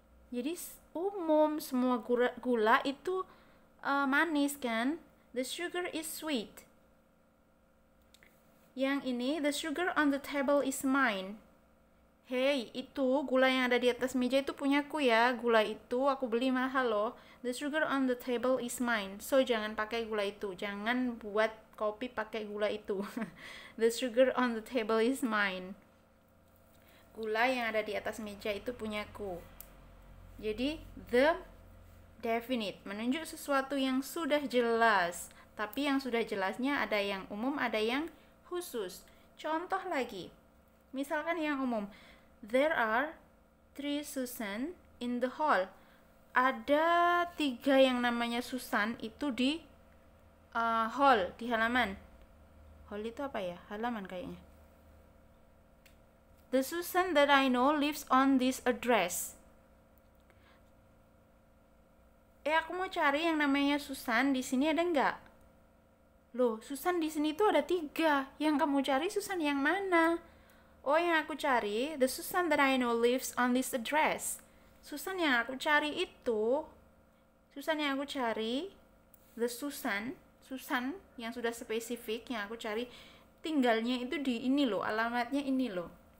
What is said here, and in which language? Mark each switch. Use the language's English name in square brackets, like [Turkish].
[Indonesian] Jadi umum, semua gula itu manis kan? [English] The sugar is sweet. [Indonesian] Yang ini, [English] the sugar on the table is mine. [Indonesian] Hey, itu gula yang ada di atas meja itu punyaku ya. Gula itu aku beli mahal loh. [English] The sugar on the table is mine. So [Indonesian] jangan pakai gula itu. Jangan buat kopi pakai gula itu. [English] The sugar on the table is mine. [Indonesian] Gula yang ada di atas meja itu punyaku. Jadi the definite menunjuk sesuatu yang sudah jelas. Tapi yang sudah jelasnya ada yang umum, ada yang khusus. Contoh lagi. Misalkan yang umum. [English] There are 3 Susan in the hall. [Indonesian] Ada 3 yang namanya Susan itu di hall, di halaman. Hall itu apa ya? Halaman kayaknya. [English] The Susan that I know lives on this address. [Indonesian] Aku mau cari yang namanya Susan, di sini ada nggak? Loh, Susan di sini tuh ada 3. Yang kamu cari Susan yang mana? Oh, yang aku cari, [English] the Susan that I know lives on this address. [Indonesian] Susan yang aku cari itu, the Susan yang sudah spesifik yang aku cari, tinggalnya itu di ini loh, alamatnya ini loh.